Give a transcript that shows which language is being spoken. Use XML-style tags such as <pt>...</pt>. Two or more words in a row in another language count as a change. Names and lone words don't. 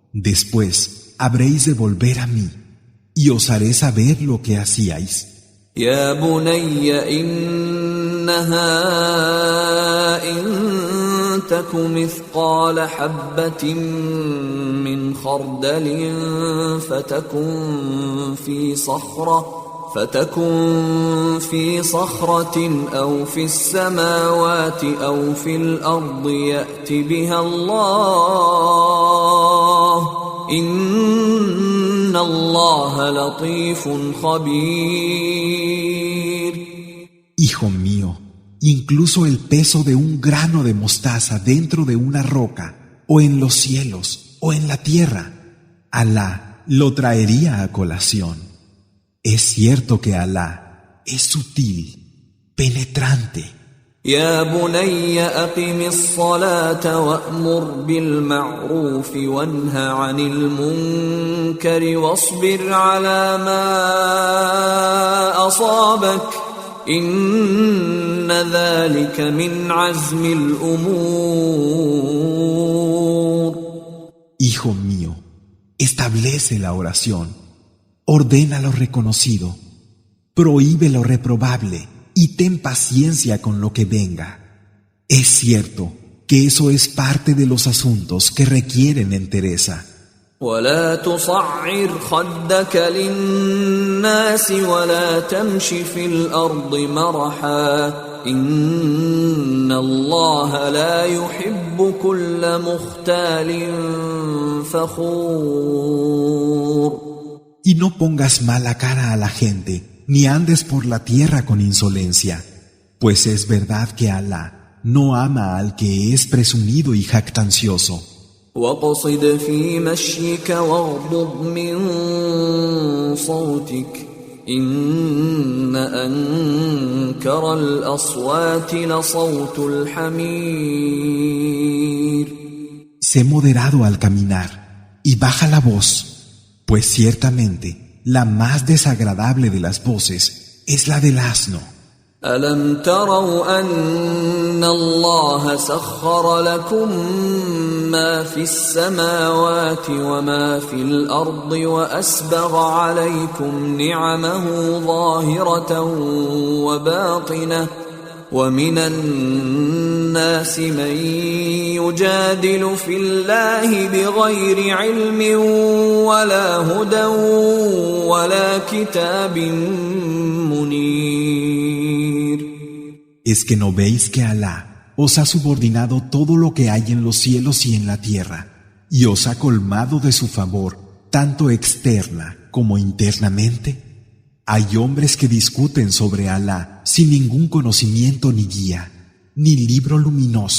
<es>Después habréis de volver a mí, y os haré saber lo que hacíais.</es> <ar>يا بني إنها إن تك مثقال حبة من خردل فتكن في صخرة أو في السماوات أو في الأرض يأت بها الله إن الله لطيف خبير.</ar> <es>Hijo mío, incluso el peso de un grano de mostaza dentro de una roca, o en los cielos, o en la tierra, Alá lo traería a colación. Es cierto que Alá es sutil, penetrante.</es> <ar>يا بني أقم الصلاة وأمر بالمعروف وانه عن المنكر واصبر على ما أصابك إن ذلك من عزم الأمور.</ar> <es>Hijo mío, establece la oración, ordena lo reconocido, prohíbe lo reprobable y ten paciencia con lo que venga. Es cierto que eso es parte de los asuntos que requieren entereza.</es> <ar>ولا تصعر خدك للناس ولا تمش في الأرض مرحا إن الله لا يحب كل مختال فخور.</ar> <es>Y no pongas mala cara a la gente, ni andes por la tierra con insolencia, pues es verdad que Alá no ama al que es presumido y jactancioso.</es> <ar>وَاقْصِدْ فِي مَشْيِكَ وَاغْضُضْ مِنْ صَوْتِكَ إِنَّ أَنْكَرَ الْأَصْوَاتِ لَصَوْتُ الْحَمِيرِ.</ar> <es>Sé moderado al caminar y baja la voz, pues ciertamente la más desagradable de las voces es la del asno.</es> <ar>ألم تروا أن الله سخر لكم ما في السماوات وما في الأرض وأسبغ عليكم نعمه ظاهرة وباطنة ومن الناس من يجادل في الله بغير علم ولا هدى ولا كتاب منير.</ar> <es>¿Es que no veis que Alá os ha subordinado todo lo que hay en los cielos y en la tierra, y os ha colmado de su favor, tanto externa como internamente? Hay hombres que discuten sobre Alá sin ningún conocimiento ni guía, ni libro luminoso.</es>